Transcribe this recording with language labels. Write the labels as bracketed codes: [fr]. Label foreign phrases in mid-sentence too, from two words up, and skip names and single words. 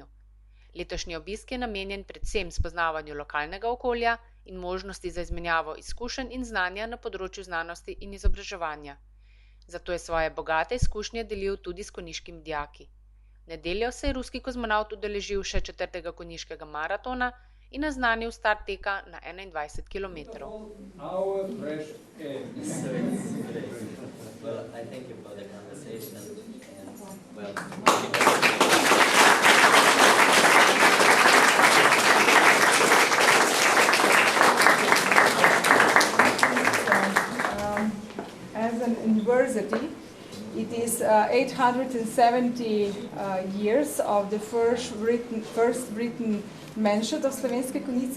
[sl] Letošnji obisk je namenjen predvsem spoznavanju lokalnega okolja in možnosti za izmenjavo izkušenj in znanja na področju znanosti in izobraževanja. Zato je svoje bogate izkušnje delil tudi s konjiškimi dijaki. V nedeljo se je ruski kozmonavt udeležil še 4. konjiškega maratona in naznanil start teka na 21 kilometrov. [en] As an university, it is 870 years of the first written mention of Slovenske Konjice.